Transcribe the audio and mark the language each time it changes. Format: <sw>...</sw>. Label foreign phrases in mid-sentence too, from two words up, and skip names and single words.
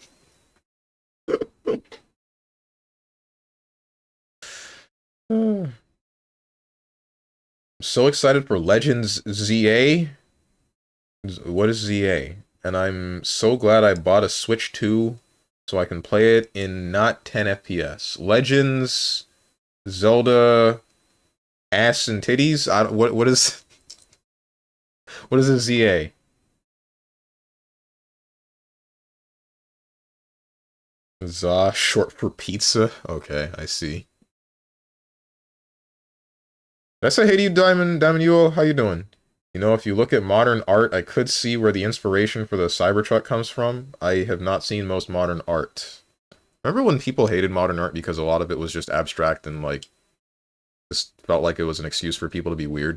<en>So excited for Legends ZA. What is ZA? And I'm so glad I bought a Switch 2 so I can play it in not 10 FPS. Legends, Zelda, ass and titties. What is a ZA? Za, short for pizza. Okay, I see. Did I say hey to you, Diamond Uo? How you doing? You know, if you look at modern art, I could see where the inspiration for the Cybertruck comes from. I have not seen most modern art. Remember when people hated modern art because a lot of it was just abstract and, like, just felt like it was an excuse for people to be weird?</en>